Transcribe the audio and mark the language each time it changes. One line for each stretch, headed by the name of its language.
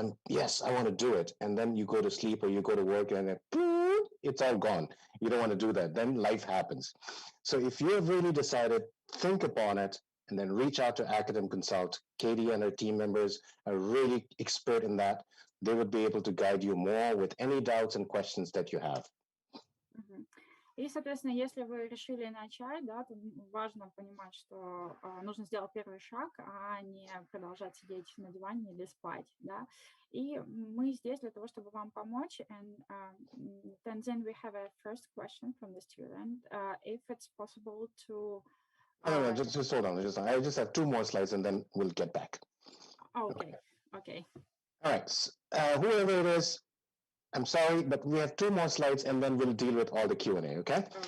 English: Yes, I want to do it. And then you go to sleep or you go to work and then it's all gone. You don't want to do that. Then life happens. So if you have really decided, think upon it and then reach out to Academ Consult. Katie and her team members are really expert in that. They would be able to guide you more with any doubts and questions that you have.
Russian: И, соответственно, если вы решили начать, да, то важно понимать, что нужно сделать первый шаг, а не продолжать сидеть на диване или спать, да. И мы здесь для того, чтобы вам помочь.
English: And then we have a first question from the student. If it's possible to... No, just hold on. I just have 2 more slides and then we'll get back. Okay. All right. Whoever it is, I'm sorry, but we have 2 more slides and then we'll deal with all the Q&A, okay?